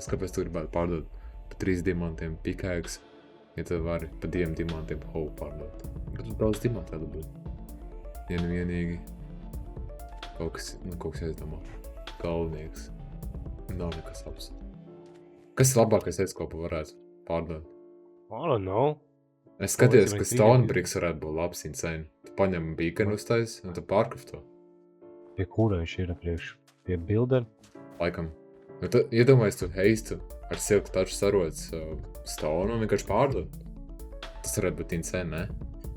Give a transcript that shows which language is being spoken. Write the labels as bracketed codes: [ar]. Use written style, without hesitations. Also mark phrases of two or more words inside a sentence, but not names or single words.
[lv] Kāpēc tu gribētu pārdot pa 3 dimantiem pickaxe, ja tu vari pa 2 dimantiem hovu pārdot? Bet tu daudz dimantu tādu būt. Ja nu vienīgi kaut kas aizdomā. Galvenieks. Nav nekas labs. Kas ir labākais veids, ko varētu pārdot? [en] I don't know. [lv] Es skatījos, Palīdzi ka man Stonebricks varētu būt labs insane. Tu paņem beaconu uztais un tu pārkrafto. Pie kura viņš ir priekš? Pie builder? Laikam. Nu tu iedomājies, tu heistu ar silku taču sarots stone un vienkārši pārdot. Tas varētu būt insane, ne?